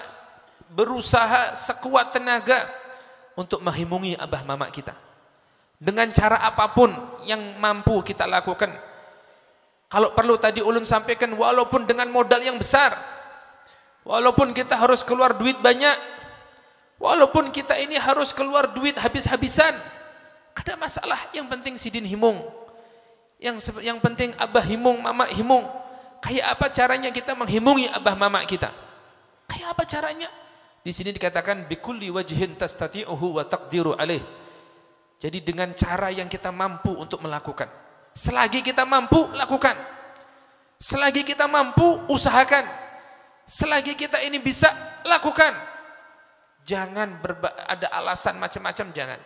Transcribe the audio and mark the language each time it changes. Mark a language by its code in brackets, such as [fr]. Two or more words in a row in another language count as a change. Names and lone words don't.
[id] Berusaha sekuat tenaga untuk menghimungi abah mama kita. Dengan cara apapun yang mampu kita lakukan. Kalau perlu tadi ulun sampaikan, walaupun dengan modal yang besar, walaupun kita harus keluar duit banyak, walaupun kita ini harus keluar duit habis-habisan, ada masalah. [bjn] Yang penting sidin himung, yang penting abah himung, mama himung. Kayak apa caranya kita menghimungi abah mama kita? Kayak apa caranya? Di sini dikatakan [ar] بكل وجه تستطيعه وتقدر عليه. [id] Jadi dengan cara yang kita mampu untuk melakukan. Selagi kita mampu, lakukan. Selagi kita mampu, usahakan. Selagi kita ini bisa, lakukan. Jangan ada alasan macam-macam, jangan.